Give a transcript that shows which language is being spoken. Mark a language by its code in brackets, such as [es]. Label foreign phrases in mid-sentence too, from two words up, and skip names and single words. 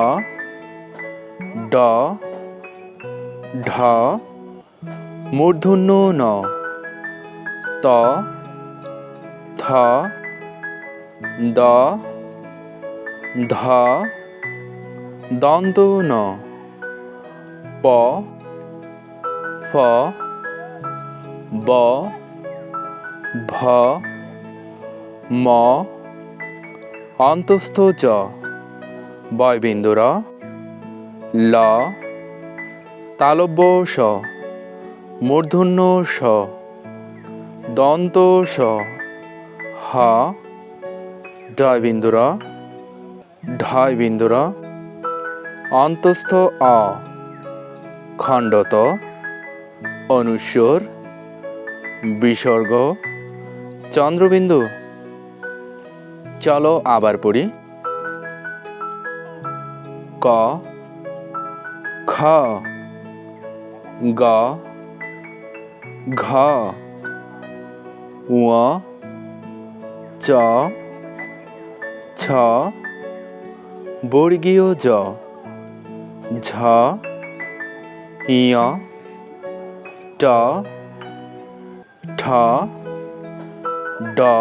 [bn] ড, ঢ, মূর্ধন্য ন, ত, থ, দ, ধ, দন্ত ন, প, ফ, ব, ভ, ম, অন্তস্থ জ, বয়বিন্দু র, ল, তালব্য স, মূর্ধন্য স, দন্ত স, হ, ডয়বিন্দু র, ঢয়বিন্দু র, অন্তস্থ অ, খণ্ডত, অনুস্বর, বিসর্গ, চন্দ্রবিন্দু। চলো আবার পড়ি। ক, খ, গ, ঘ, ঙ, চ, ছ, বর্গীয় জ, ঝ, ঞ, ট, ঠ, ড,